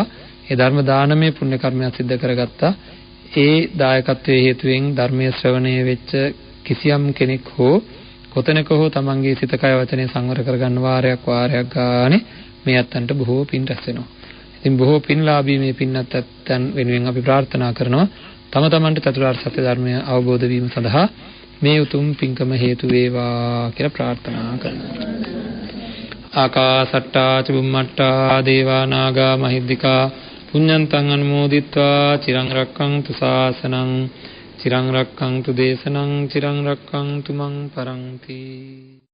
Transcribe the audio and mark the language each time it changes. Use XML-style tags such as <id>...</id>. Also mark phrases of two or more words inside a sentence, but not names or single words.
<si>ඒ ධර්ම දානමය පුණ්‍ය කර්මයක් සිද්ධ කරගත්තා. ඒ දායකත්වයේ හේතුවෙන් ධර්මයේ ශ්‍රවණය වෙච්ච කිසියම් කෙනෙක් හෝ කොතැනක හෝ තමන්ගේ සිත කය වචනේ සංවර කරගන්න වාරයක් ගානේ මේ අත්තන්ට බොහෝ පින් රැස් වෙනවා. ඉතින් බොහෝ පින්ලාභී මේ පින්නත් අත්තන් වෙනුවෙන් අපි ප්‍රාර්ථනා කරනවා තම තමන්ට චතුරාර්ය සත්‍ය ධර්මය අවබෝධ වීම සඳහා මේ උතුම් පින්කම හේතු වේවා කියලා ප්‍රාර්ථනා කරනවා.</si> <pi>ආකාසට්ටා චුම්මට්ටා දේවා නාග මහිද්దికා පුඤ්ඤන්තං අනුමෝදිත්වා චිරං රක්ඛන්තු ශාසනං චිරං රක්ඛන්තු දේශනං චිරං රක්ඛන්තු මං පරන්ති.</pi>